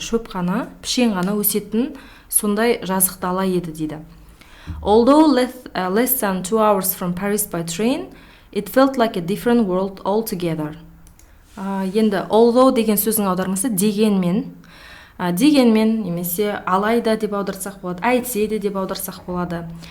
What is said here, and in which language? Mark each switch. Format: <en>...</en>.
<kk>Шөп қана, пішен қана өсетін сондай жазық дала еді дейді.</kk> <en>Although less than 2 hours from Paris by train, it felt like a different world altogether.</en> <kk>Енді although деген сөздің аудармасы дегенмен немесе алайда деп аударсақ болады, әйтсе де деп аударсақ болады.</kk>